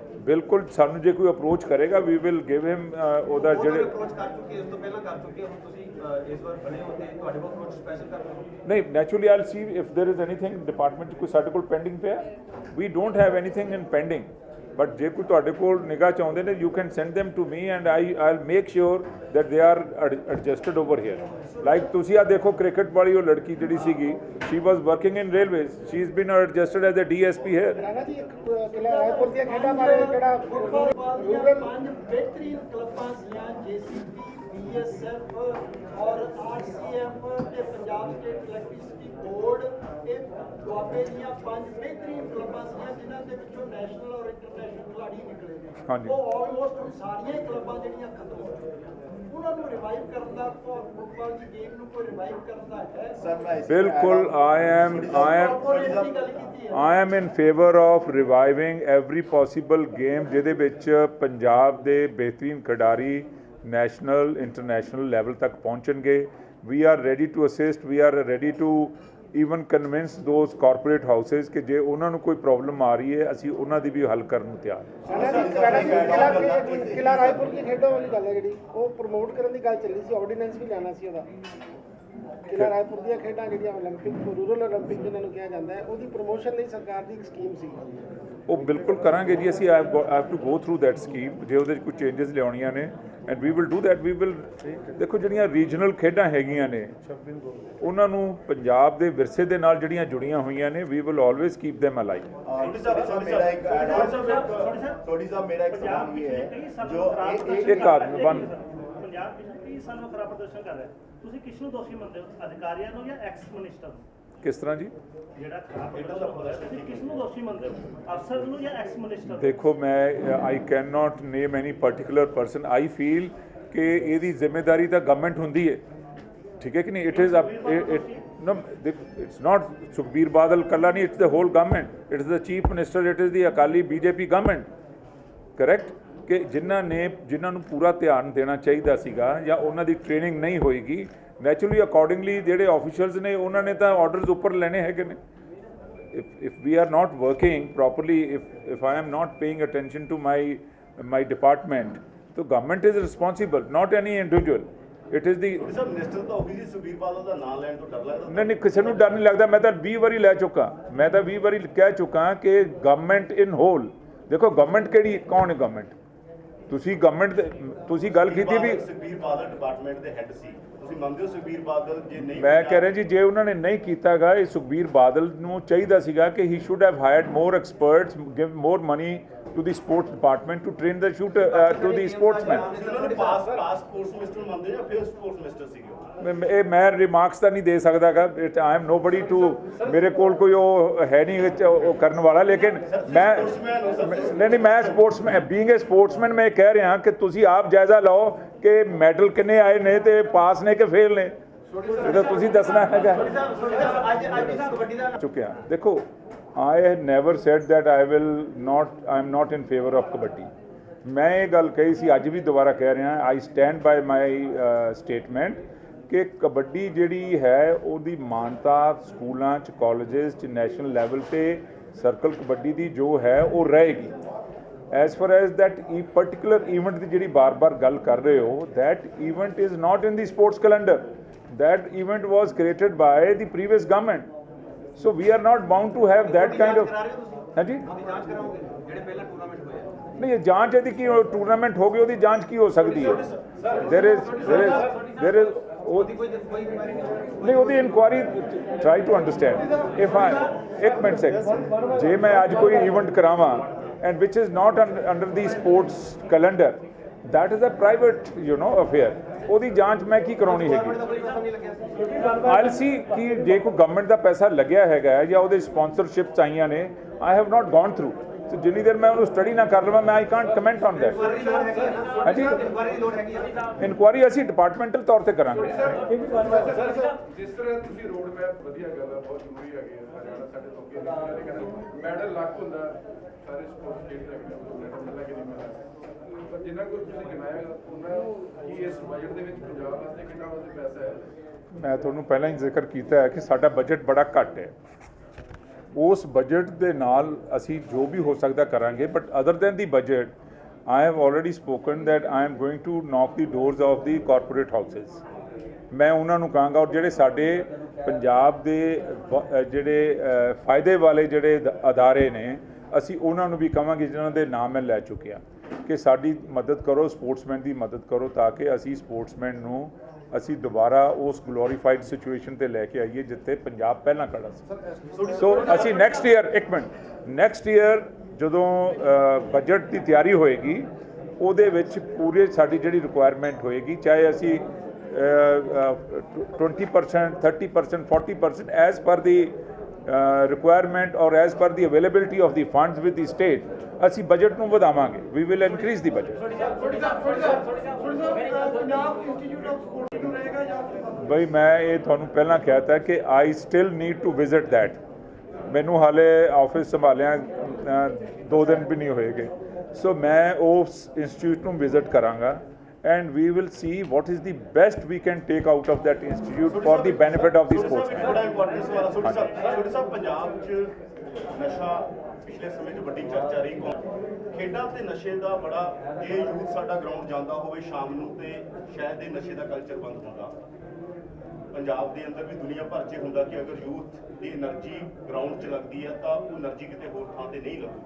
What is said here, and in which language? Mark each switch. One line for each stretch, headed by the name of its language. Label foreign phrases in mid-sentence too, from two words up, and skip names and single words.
Punjabi: ਬਿਲਕੁਲ, ਸਾਨੂੰ ਜੇ ਕੋਈ ਅਪਰੋਚ ਕਰੇਗਾ
English: we will give him
Punjabi: ਉਹਦਾ ਜਿਹੜੇ ਅਪਰੋਚ ਕਰ ਚੁੱਕੇ, ਇਸ ਤੋਂ ਪਹਿਲਾਂ ਕਰ ਚੁੱਕੇ, ਹੁਣ ਤੁਸੀਂ ਇਸ ਵਾਰ ਬਣੇ ਹੋ ਤੇ ਤੁਹਾਡੇ ਕੋਲ ਅਪਰੋਚ ਸਪੈਸ਼ਲ ਕਰ ਰਹੇ ਹੋ? ਨਹੀਂ, ਨੈਚੁਰਲੀ ਆਈ ਵਿਲ ਸੀ ਇਫ ਦੇਰ ਇਜ਼ ਐਨੀਥਿੰਗ ਡਿਪਾਰਟਮੈਂਟ 'ਚ ਕੋਈ ਸਾਡੇ ਕੋਲ ਪੈਂਡਿੰਗ ਪਿਆ।
English: We don't have anything in pending, but
Punjabi: ਜੇ ਕੋਈ ਤੁਹਾਡੇ ਕੋਲ ਨਿਗਾਹ ਚਾਹੁੰਦੇ ਨੇ
English: you can send them to me and I'll make sure that they are adjusted over here.
Punjabi: Like ਤੁਸੀਂ ਆ ਦੇਖੋ ਕ੍ਰਿਕਟ ਵਾਲੀ ਉਹ ਲੜਕੀ ਜਿਹੜੀ ਸੀਗੀ,
English: she was working in railways, she's been adjusted as a DSP here.
Punjabi: ਰਾਣਾ ਜੀ ਇੱਕ ਕਿਲਾ ਰਾਏਪੁਰ ਦੀਆਂ ਖੇਡਾਂ ਬਾਰੇ ਜਿਹੜਾ ਪੰਜ ਬਿਹਤਰੀਨ ਕਲੱਬਾਂ ਸੀਆਂ, JCB, BSF ਔਰ RCF ਤੇ ਪੰਜਾਬ ਸਟੇਟ ਇਲੈਕਟ੍ਰਿਸਿਟੀ ਬੋਰਡ, ਇਹ ਦੁਆਬੇ ਦੀਆਂ 5 ਬਿਹਤਰੀਨ ਕਲੱਬਾਂ ਸੀਆਂ ਜਿਨ੍ਹਾਂ ਦੇ ਵਿੱਚੋਂ ਨੈਸ਼ਨਲ ਔਰ ਇੰਟਰਨੈਸ਼ਨਲ ਖਿਡਾਰੀ ਨਿਕਲੇ ਨੇ। ਹਾਂਜੀ। ਉਹ ਆਲਮੋਸਟ ਸਾਰੀਆਂ ਹੀ ਕਲੱਬਾਂ ਜਿਹੜੀਆਂ ਖਤਮ ਹੋ ਗਈਆਂ, ਉਹਨਾਂ ਨੂੰ ਰਿਵਾਈਵ ਕਰਨ ਦਾ, ਫੁੱਟਬਾਲ ਦੀ ਗੇਮ ਨੂੰ ਕੋਈ ਰਿਵਾਈਵ ਕਰਨ ਦਾ ਹੈ?
Hindi: सर मैं
Punjabi: ਬਿਲਕੁਲ,
English: I am in favor of reviving every possible game
Punjabi: ਜਿਹਦੇ ਵਿੱਚ ਪੰਜਾਬ ਦੇ ਬਿਹਤਰੀਨ ਖਿਡਾਰੀ
English: national international level
Punjabi: ਤੱਕ ਪਹੁੰਚਣਗੇ।
English: We are ready to assist, we are ready to even convince those corporate houses
Punjabi: ਕਿ ਜੇ ਉਹਨਾਂ ਨੂੰ ਕੋਈ ਪ੍ਰੋਬਲਮ ਆ ਰਹੀ ਹੈ ਅਸੀਂ ਉਹਨਾਂ ਦੀ ਵੀ ਹੱਲ ਕਰਨ ਨੂੰ ਤਿਆਰ ਹਾਂ। ਕਿਲਾ ਰਾਏਪੁਰ ਦੀ ਖੇਡਾਂ ਵਾਲੀ ਗੱਲ ਹੈ ਜਿਹੜੀ ਉਹ ਪ੍ਰਮੋਟ ਕਰਨ ਦੀ ਗੱਲ ਚੱਲੀ ਸੀ, ਆਰਡੀਨੈਂਸ ਵੀ ਲੈਣਾ ਸੀ ਉਹਦਾ। ਕਿਲਾ ਰਾਏਪੁਰ ਦੀਆਂ ਖੇਡਾਂ ਜਿਹੜੀਆਂ ਓਲੰਪਿਕ, ਰੂਰਲ ਓਲੰਪਿਕ ਜਿਹਨਾਂ ਨੂੰ ਕਿਹਾ ਜਾਂਦਾ ਹੈ, ਉਹਦੀ ਪ੍ਰਮੋਸ਼ਨ ਲਈ ਸਰਕਾਰ ਦੀ ਇੱਕ ਸਕੀਮ ਸੀ। ਉਹ ਬਿਲਕੁਲ ਕਰਾਂਗੇ ਜੀ ਅਸੀਂ।
English: I have to go through that scheme.
Punjabi: ਜੇ ਉਹਦੇ 'ਚ ਕੋਈ ਚੇਂਜਸ ਲਿਆਉਣੀਆਂ ਨੇ
English: and we will do that. we will
Punjabi: ਦੇਖੋ ਜਿਹੜੀਆਂ ਰੀਜਨਲ ਖੇਡਾਂ ਹੈਗੀਆਂ ਨੇ ਉਹਨਾਂ ਨੂੰ ਪੰਜਾਬ ਦੇ ਵਿਰਸੇ ਦੇ ਨਾਲ ਜਿਹੜੀਆਂ ਜੁੜੀਆਂ ਹੋਈਆਂ ਨੇ,
English: we will always keep them alive।
Hindi: सोडी साहब मेरा एक सवाल ये है जो
Punjabi: ਇੱਕ ਆਦਮੀ ਬਣ ਪੰਜਾਬ ਪਿਛਲੇ 30 ਸਾਲ ਤੋਂ ਖਰਾਬ ਪ੍ਰਦਰਸ਼ਨ ਕਰ ਰਿਹਾ, ਤੁਸੀਂ ਕਿਸ ਨੂੰ ਦੋਸ਼ੀ ਮੰਨਦੇ ਹੋ, ਅਧਿਕਾਰੀਆਂ ਨੂੰ ਜਾਂ
English: ex minister
Punjabi: ਨੂੰ? ਕਿਸ ਤਰ੍ਹਾਂ ਜੀ? ਜਿਹੜਾ ਖਰਾਬ ਪ੍ਰਦਰਸ਼ਨ ਹੋ ਰਿਹਾ ਤੁਸੀਂ ਕਿਸ ਨੂੰ ਦੋਸ਼ੀ ਮੰਨਦੇ ਹੋ, ਅਫਸਰ ਨੂੰ ਜਾਂ
English: ex minister
Punjabi: ਨੂੰ? ਦੇਖੋ ਮੈਂ
English: I can not name any particular person. I feel
Punjabi: ਕਿ ਇਹਦੀ ਜ਼ਿੰਮੇਵਾਰੀ ਤਾਂ ਗਵਰਨਮੈਂਟ ਹੁੰਦੀ ਹੈ, ਠੀਕ ਹੈ ਕਿ ਨਹੀਂ?
English: It is No, it's not Sukhbir Badal
Punjabi: ਕੱਲਾ ਨਹੀਂ,
English: it's the whole government. It is the chief minister, it is the Akali BJP government. Correct?
Punjabi: ਕਿ ਜਿਨ੍ਹਾਂ ਨੂੰ ਪੂਰਾ ਧਿਆਨ ਦੇਣਾ ਚਾਹੀਦਾ ਸੀਗਾ ਜਾਂ ਉਹਨਾਂ ਦੀ ਟ੍ਰੇਨਿੰਗ ਨਹੀਂ ਹੋਏਗੀ,
English: naturally accordingly
Punjabi: ਜਿਹੜੇ ਆਫੀਸ਼ੀਅਲਸ ਨੇ ਉਹਨਾਂ ਨੇ ਤਾਂ ਆਰਡਰਸ ਉੱਪਰ ਲੈਣੇ ਹੈਗੇ ਨੇ.
English: if we are not working properly, if I am not paying attention to my department, so government is responsible, not any individual. It is the
Punjabi: ਸਰ ਮਿਨਿਸਟਰ ਤਾਂ ਆਫਿਸ ਹੀ ਸੁਖਬੀਰ ਬਾਦਲ ਦਾ ਨਾਮ ਲੈਣ ਤੋਂ ਡਰ ਲੱਗਦਾ. ਨਹੀਂ ਕਿਸੇ ਨੂੰ ਡਰ ਨਹੀਂ ਲੱਗਦਾ. ਮੈਂ ਤਾਂ 20 ਵਾਰੀ ਲੈ ਚੁੱਕਾ, ਮੈਂ ਤਾਂ 20 ਵਾਰੀ ਕਹਿ ਚੁੱਕਾ ਕਿ
English: government in whole,
Punjabi: ਦੇਖੋ ਗਵਰਨਮੈਂਟ ਕਿਹੜੀ, ਕੌਣ ਹੈ ਗਵਰਨਮੈਂਟ? ਤੁਸੀਂ ਗਵਰਨਮੈਂਟ ਤੁਸੀਂ ਗੱਲ ਕੀਤੀ ਵੀ ਸੁਖਬੀਰ ਬਾਦਲ ਡਿਪਾਰਟਮੈਂਟ ਦੇ ਹੈੱਡ ਸੀ, ਤੁਸੀਂ ਮੰਨਦੇ ਹੋ ਸੁਖਬੀਰ ਬਾਦਲ ਜੇ ਨਹੀਂ? ਮੈਂ ਕਹਿ ਰਿਹਾ ਜੀ, ਜੇ ਉਹਨਾਂ ਨੇ ਨਹੀਂ ਕੀਤਾਗਾ, ਇਹ ਸੁਖਬੀਰ ਬਾਦਲ ਨੂੰ ਚਾਹੀਦਾ ਸੀਗਾ ਕਿ
English: he should have hired more experts, give more money to the sports department to train the shooter to the sportsmen.
Punjabi: ਉਹਨਾਂ ਨੂੰ ਪਾਸ
English: sports minister
Punjabi: ਮੰਨਦੇ ਜਾਂ ਫਿਰ
English: sports minister
Punjabi: ਸੀਗੇ? ਇਹ ਮੈਂ ਰਿਮਾਰਕਸ ਤਾਂ ਨਹੀਂ ਦੇ ਸਕਦਾਗਾ,
English: I am nobody to,
Punjabi: ਮੇਰੇ ਕੋਲ ਕੋਈ ਉਹ ਹੈ ਨਹੀਂ ਵਿੱਚ ਉਹ ਕਰਨ ਵਾਲਾ, ਲੇਕਿਨ ਮੈਂ ਨਹੀਂ ਮੈਂ ਸਪੋਰਟਸਮੈਨ,
English: being a sportsman
Punjabi: ਮੈਂ ਕਹਿ ਰਿਹਾ ਕਿ ਤੁਸੀਂ ਆਪ ਜਾਇਜ਼ਾ ਲਓ ਕਿ ਮੈਡਲ ਕਿੰਨੇ ਆਏ ਨੇ ਤੇ ਪਾਸ ਨੇ ਕਿ ਫੇਲ ਨੇ, ਇਹ ਤਾਂ ਤੁਸੀਂ ਦੱਸਣਾ ਹੈਗਾ. ਚੁੱਕਿਆ ਦੇਖੋ,
English: I have never said that I am not in favor of kabaddi.
Punjabi: ਮੈਂ ਇਹ ਗੱਲ ਕਹੀ ਸੀ, ਅੱਜ ਵੀ ਦੁਬਾਰਾ ਕਹਿ ਰਿਹਾ,
English: I stand by my statement
Punjabi: ਕਿ ਕਬੱਡੀ ਜਿਹੜੀ ਹੈ ਉਹਦੀ ਮਾਨਤਾ ਸਕੂਲਾਂ 'ਚ, ਕਾਲਜਿਸ 'ਚ,
English: national level
Punjabi: ਤੇ ਸਰਕਲ ਕਬੱਡੀ ਦੀ ਜੋ ਹੈ ਉਹ ਰਹੇਗੀ.
English: As far as that particular event
Punjabi: ਦੀ ਜਿਹੜੀ ਬਾਰ-ਬਾਰ ਗੱਲ ਕਰ ਰਹੇ ਹੋ,
English: that event is not in the sports calendar. That event was created by the previous government. So we are not bound to have that kind of.
Punjabi: ਹਾਂਜੀ ਨਹੀਂ, ਇਹ ਜਾਂਚ ਇਹਦੀ ਕੀ, ਟੂਰਨਾਮੈਂਟ ਹੋ ਗਈ, ਉਹਦੀ ਜਾਂਚ ਕੀ ਹੋ ਸਕਦੀ ਹੈ?
English: there is
Punjabi: ਨਹੀਂ, ਉਹਦੀ ਇਨਕੁਆਇਰੀ,
English: try to understand. If I
Punjabi: ਇੱਕ ਮਿੰਟ ਸੈਕਿੰਡ, ਜੇ ਮੈਂ ਅੱਜ ਕੋਈ ਇਵੈਂਟ ਕਰਾਵਾਂ
English: and which is not under the sports calendar, that is a private affair.
Punjabi: ਉਹਦੀ ਜਾਂਚ ਮੈਂ ਕੀ ਕਰਾਉਣੀ ਹੈਗੀ?
English: I'll see
Punjabi: ਕਿ ਜੇ ਕੋਈ ਗਵਰਨਮੈਂਟ ਦਾ ਪੈਸਾ ਲੱਗਿਆ ਹੈਗਾ ਜਾਂ ਉਹਦੇ ਸਪਾਂਸਰਸ਼ਿਪਸ ਆਈਆਂ ਨੇ,
English: I have not gone through.
Punjabi: ਸੋ ਜਿੰਨੀ ਦੇਰ ਮੈਂ ਉਹਨੂੰ ਸਟੱਡੀ ਨਾ ਕਰ ਲਵਾਂ, ਮੈਂ
English: I can't comment on that.
Punjabi: ਹਾਂਜੀ, ਇਨਕੁਆਇਰੀ ਅਸੀਂ ਡਿਪਾਰਟਮੈਂਟਲ ਤੌਰ ਤੇ ਕਰਾਂਗੇ. ਜਿਸ ਤਰ੍ਹਾਂ ਤੁਸੀਂ
English: road map,
Punjabi: ਵਧੀਆ ਗੱਲ ਹੈ, ਬਹੁਤ ਜ਼ਰੂਰੀ ਹੈਗੀ ਹੈ. ਹਰਿਆਣਾ ਸਾਡੇ ਤੋਂ ਅੱਗੇ ਲੇਕਿਨ ਮੈਡਲ ਲੱਕ ਹੁੰਦਾ ਸਾਰੇ ਸਪੋਰਟਸ ਖੇਡ ਰਹੇ ਮੈਡਲ ਮਿਲਣਾ ਕਿ ਨਹੀਂ ਮਿਲਣਾ, ਪਰ ਜਿੰਨਾ ਕੁਝ ਤੁਸੀਂ ਗਿਣਾਇਆ ਉਹਨਾਂ ਕੀ ਇਸ ਬਜਟ ਦੇ ਵਿੱਚ ਪੰਜਾਬ ਵਾਸਤੇ ਕਿੰਨਾ ਵਾਸਤੇ ਪੈਸਾ ਹੈ? ਮੈਂ ਤੁਹਾਨੂੰ ਪਹਿਲਾਂ ਹੀ ਜ਼ਿਕਰ ਕੀਤਾ ਹੈ ਕਿ ਸਾਡਾ ਬਜਟ ਬੜਾ ਘੱਟ ਹੈ. ਉਸ ਬਜਟ ਦੇ ਨਾਲ ਅਸੀਂ ਜੋ ਵੀ ਹੋ ਸਕਦਾ ਕਰਾਂਗੇ,
English: but other than the budget I have already spoken that I am going to knock the doors of the corporate houses.
Punjabi: ਮੈਂ ਉਹਨਾਂ ਨੂੰ ਕਹਾਂਗਾ, ਔਰ ਜਿਹੜੇ ਸਾਡੇ ਪੰਜਾਬ ਦੇ ਜਿਹੜੇ ਫਾਇਦੇ ਵਾਲੇ ਜਿਹੜੇ ਅਦਾਰੇ ਨੇ, ਅਸੀਂ ਉਹਨਾਂ ਨੂੰ ਵੀ ਕਹਾਂਗੇ ਜਿਨ੍ਹਾਂ ਦੇ ਨਾਮ ਮੈਂ ਲੈ ਚੁੱਕਿਆ, ਕਿ ਸਾਡੀ ਮਦਦ ਕਰੋ, ਸਪੋਰਟਸਮੈਨ ਦੀ ਮਦਦ ਕਰੋ, ਤਾਂ ਕਿ ਅਸੀਂ ਸਪੋਰਟਸਮੈਨ ਨੂੰ ਅਸੀਂ ਦੁਬਾਰਾ ਉਸ
English: glorified situation
Punjabi: ਤੇ ਲੈ ਕੇ ਆਈਏ ਜਿੱਥੇ ਪੰਜਾਬ ਪਹਿਲਾਂ ਖੜਾ ਸੀ. ਸੋ ਅਸੀਂ
English: next year
Punjabi: ਜਦੋਂ ਬਜਟ ਦੀ ਤਿਆਰੀ ਹੋਏਗੀ, ਉਹਦੇ ਵਿੱਚ ਪੂਰੇ ਸਾਡੀ ਜਿਹੜੀ ਰਿਕੁਆਇਰਮੈਂਟ ਹੋਏਗੀ, ਚਾਹੇ ਅਸੀਂ 20%, 30%, 40%
English: as per the requirement or as per the availability of the funds with the state,
Punjabi: ਅਸੀਂ ਬਜਟ ਨੂੰ ਵਧਾਵਾਂਗੇ.
English: We will increase the budget.
Punjabi: ਬਈ ਮੈਂ ਇਹ ਤੁਹਾਨੂੰ ਪਹਿਲਾਂ ਕਿਹਾ ਤਾ ਕਿ
English: I still need to visit that.
Punjabi: ਮੈਨੂੰ ਹਾਲੇ ਆਫਿਸ ਸੰਭਾਲਿਆ 2 ਦਿਨ ਵੀ ਨਹੀਂ ਹੋਏਗੇ, ਸੋ ਮੈਂ ਉਸ ਇੰਸਟੀਚਿਊਟ ਨੂੰ ਵਿਜ਼ਿਟ ਕਰਾਂਗਾ
English: and we will see what is the best we can take out of that institute for the benefit of the sportsmen.
Punjabi: ਬੜਾ ਇੰਪੋਰਟੈਂਟ ਸਵਾਲ ਹੈ ਛੋਟੇ ਸਾਹਿਬ, ਪੰਜਾਬ 'ਚ ਨਸ਼ਾ ਪਿਛਲੇ ਸਮੇਂ 'ਚ ਵੱਡੀ ਚਰਚਾ ਰਹੀ, ਖੇਡਾਂ ਤੇ ਨਸ਼ੇ ਦਾ ਬੜਾ, ਜੇ ਯੂਥ ਸਾਡਾ ਗਰਾਊਂਡ ਜਾਂਦਾ ਹੋਵੇ ਸ਼ਾਮ ਨੂੰ ਤੇ ਸ਼ਾਇਦ ਇਹ ਨਸ਼ੇ ਦਾ ਕਲਚਰ ਬੰਦ ਹੁੰਦਾ. ਪੰਜਾਬ ਦੇ ਅੰਦਰ ਵੀ ਦੁਨੀਆ ਭਰ 'ਚ ਹੁੰਦਾ ਕਿ ਅਗਰ ਯੂਥ ਦੀ એનર્ਜੀ ਗਰਾਊਂਡ 'ਚ ਲੱਗਦੀ ਹੈ ਤਾਂ ਉਹ એનર્ਜੀ ਕਿਤੇ ਹੋਰ ਥਾਂ ਤੇ ਨਹੀਂ ਲੱਗੂਗੀ.